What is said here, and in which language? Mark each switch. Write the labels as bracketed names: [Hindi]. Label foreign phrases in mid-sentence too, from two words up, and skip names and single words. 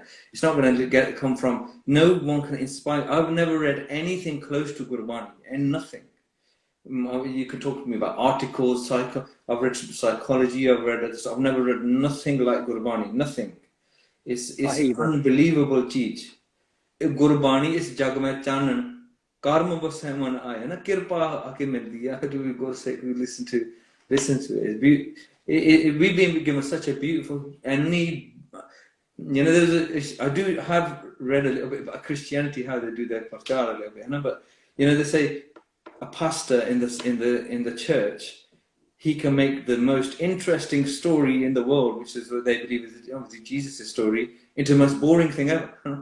[English] It's not going to come from, no one can inspire. I've never read anything close to Gurbani, and nothing. You could talk to me about articles, I've read psychology, I've never read nothing like Gurbani, nothing. It's unbelievable [Punjabi] cheez. Gurbani is ਜਗ ਮੇਂ ਚਾਨਣ, ਕਰਮਾ ਬਸ ਹੈ ਮਨ ਆਇਆ, ਨਾ ਕਿਰਪਾ ਆਕੇ ਮਿਲਦੀ ਹੈ. [English] Do we go say we listen to it? We've been given such a beautiful, you know, I do have read a little bit about Christianity, how they do their prachar a little bit, you know, but you know, they say a pastor in the church, he can make the most interesting story in the world, which is what they believe is obviously Jesus' story, into the most boring thing ever.